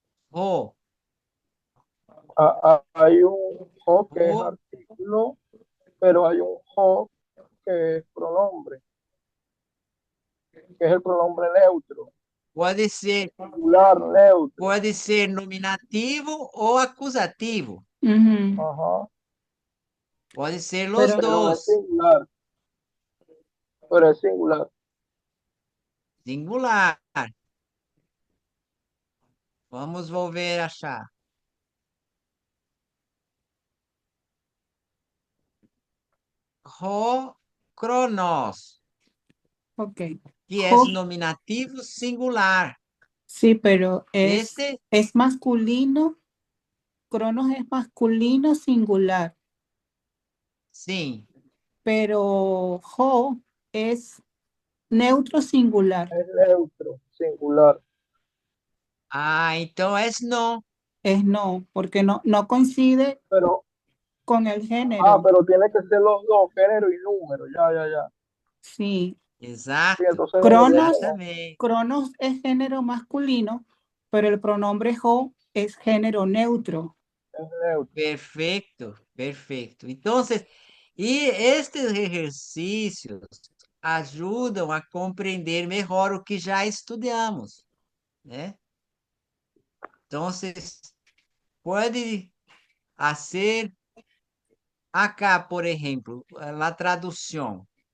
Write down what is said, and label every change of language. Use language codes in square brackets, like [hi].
[es] Ho, Hay un ho que es ho, artículo, pero hay un ho que es pronombre, que es el pronombre neutro, [pt] pode ser, singular neutro. pode ser nominativo ou acusativo. Ujú. Ajá. Pode ser os [es] Pero Pero es singular, pero es singular. Singular. [pt] Vamos volver a achar. ho cronos, Ok. [es] que Ho, es nominativo singular. sí, pero Este, es masculino. Cronos es masculino singular, [pt] sim. [es] pero ho es neutro singular. Es neutro, singular. Ah, então es no. Es no, porque no coincide Pero, con el género. pero tiene que ser los dos, género y número. Ya. Sí. Sí, [pt] Exato. [es] entonces debería ser no. [pt] Exatamente. [es] Cronos es género masculino, pero el pronombre ho es género neutro. Es neutro. [pt] Perfeito, perfeito. Então, e estes exercícios ajudam a compreender melhor o que já estudamos, né? Então, pode fazer acá, por exemplo, a tradução.